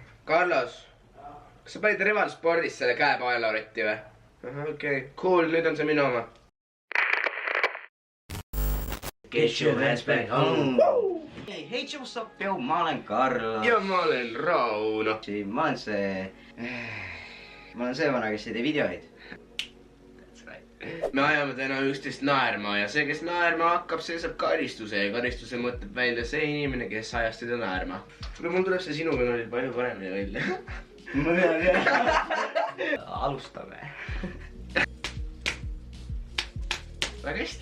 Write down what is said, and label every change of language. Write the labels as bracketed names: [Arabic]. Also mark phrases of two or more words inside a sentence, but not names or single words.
[Estonian] Carlos, kas sa panid Reval Spordis selle käepaelaretti või? Okei, cool, nüüd on see minu oma. [English] Get your ass back home. Hey, what's up, [Estonian] yo? Ma olen Carlos. Ja ma olen Rauno. Ma olen see vana, kes ei tee videoid. [English] That's right. [Estonian] Me ajame täna üksteist naerma ja see, kes naerma hakkab, see saab karistuse ja karistuse mõtleb välja see inimene, kes ajas teda naerma. Kuule, mul tuleb see sinuga oli palju paremini välja. Ma tean. Alustame. Väga hästi.